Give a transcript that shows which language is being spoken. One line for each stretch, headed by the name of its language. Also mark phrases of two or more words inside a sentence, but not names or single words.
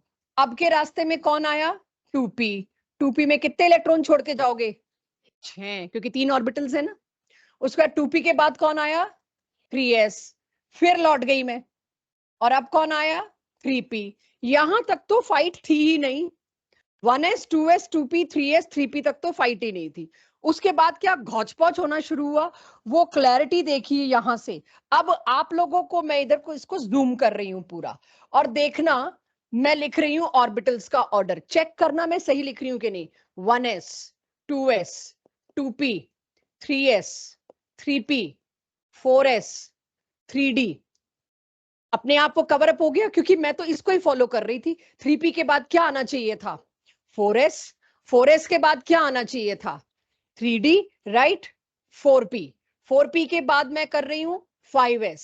Hindi: अब के रास्ते में कौन आया, 2p, 2p में कितने इलेक्ट्रॉन छोड़ के जाओगे, 6, क्योंकि 3 ऑर्बिटल्स है ना। उसके बाद 2p के बाद कौन आया, 3s, फिर लौट गई मैं, और अब कौन आया, 3p। यहां तक तो फाइट थी ही नहीं, 1s 2s 2p 3s 3p तक तो फाइट ही नहीं थी। उसके बाद क्या घौच पौच होना शुरू हुआ, वो क्लैरिटी देखिए यहां से। अब आप लोगों को मैं इधर को इसको जूम कर रही हूं पूरा, और देखना मैं लिख रही हूं ऑर्बिटल्स का ऑर्डर, चेक करना मैं सही लिख रही हूं कि नहीं। 1s 2s 2p 3s 3p 4s 3d, अपने आप को
English: cover up
Hindi: हो गया, क्योंकि मैं तो इसको ही फॉलो कर रही थी। 3p के बाद क्या आना चाहिए था, 4s, 4s के बाद क्या आना चाहिए था, 3d, राइट। 4p, 4p के बाद मैं कर रही हूं 5s।